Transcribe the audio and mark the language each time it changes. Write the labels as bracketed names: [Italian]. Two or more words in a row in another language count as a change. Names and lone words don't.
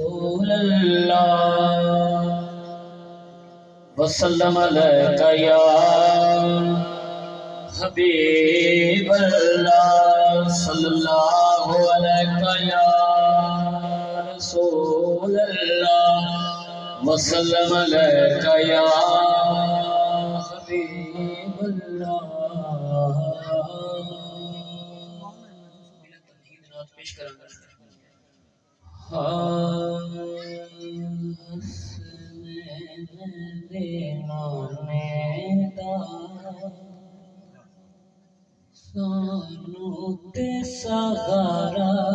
[Arabic] رسول الله وسلم عليك يا حبيب الله صلى الله عليك يا رسول الله وسلم عليك يا حبيب الله. [Punjabi] پیش کروں گا سانوں تے سہارا